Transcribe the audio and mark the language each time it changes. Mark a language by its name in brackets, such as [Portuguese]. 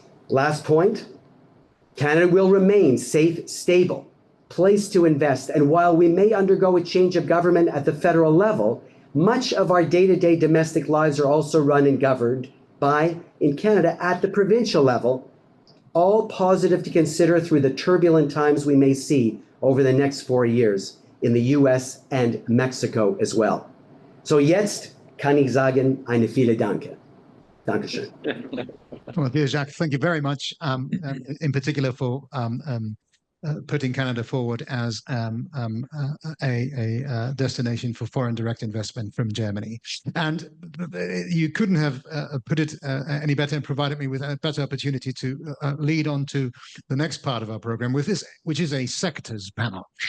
[English] Last point, Canada will remain safe, stable, place to invest, and while we may undergo a change of government at the federal level, much of our day-to-day domestic lives are also run and governed by, in Canada, at the provincial level, all positive to consider through the turbulent times we may see over the next 4 years in the US and Mexico as well. [German] So jetzt kann ich sagen, eine viele Danke. Dankeschön. [English] Well, dear Jacques, thank you very much, in particular for putting Canada forward as a destination for foreign direct investment from Germany. And you couldn't have put it any better and provided me with a better opportunity to lead on to the next part of our program, which is a sectors panel.